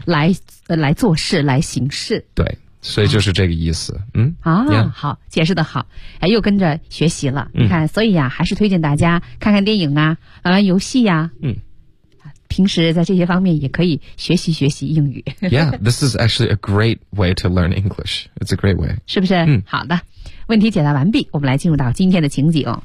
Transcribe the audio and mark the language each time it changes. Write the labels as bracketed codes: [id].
[zh] 来做事，来行事，对，所以就是这个意思、啊、嗯啊、yeah. 好，解释的好，哎，又跟着学习了、嗯、你看，所以啊还是推荐大家看看电影啊，玩玩游戏啊，嗯，平时在这些方面也可以学习学习英语。 [en] Yeah, this is actually a great way to learn English. It's a great way. [zh] 是不是？嗯，好的。问题解答完毕，我们来进入到今天的情景。